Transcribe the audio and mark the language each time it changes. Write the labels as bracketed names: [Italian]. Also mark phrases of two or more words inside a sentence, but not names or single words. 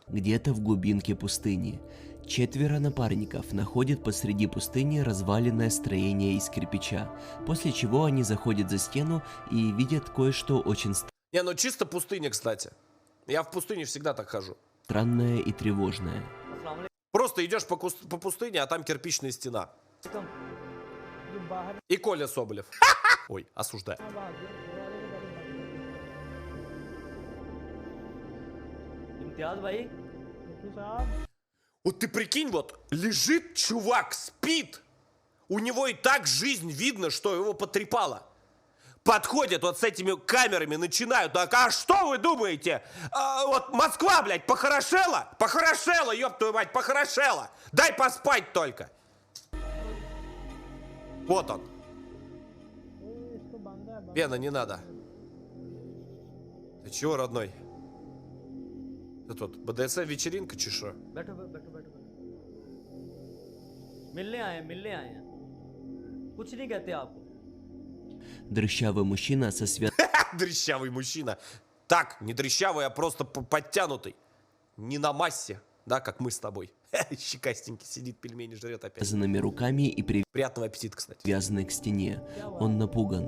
[Russian] Где-то в глубинке пустыни. 4 напарников находят посреди пустыни разваленное строение из кирпича, после чего они заходят за стену и видят кое-что очень Не, ну чисто пустыня, кстати. Я в пустыне всегда так хожу. странное и тревожное. Просто идешь по пустыне, а там кирпичная стена. И Коля Соболев. Ой, осуждаю. [Hindi] इम्तियाज भाई [Russian] Вот ты прикинь, вот лежит чувак, спит. У него и так жизнь видно, что его потрепало. Подходят вот с этими камерами, начинают. Так, а что вы думаете? Вот Москва, блядь, похорошела? Похорошела, ёб твою мать, похорошела. Дай поспать только. Вот он. Пена, не надо. Ты чего, родной? Ты тут БДСМ-вечеринка, чеша? [Hindi] बैठो बैठो बैठो मिलने आए हैं कुछ नहीं कहते आपको [Russian] Дрыщавый мужчина со Дрыщавый мужчина. Так, не дрыщавый, а просто подтянутый. Не на массе, да, как мы с тобой. Щекастенький сидит, пельмени жрет опять. связанными руками и Приятного аппетита, кстати. привязанный к стене. Он напуган.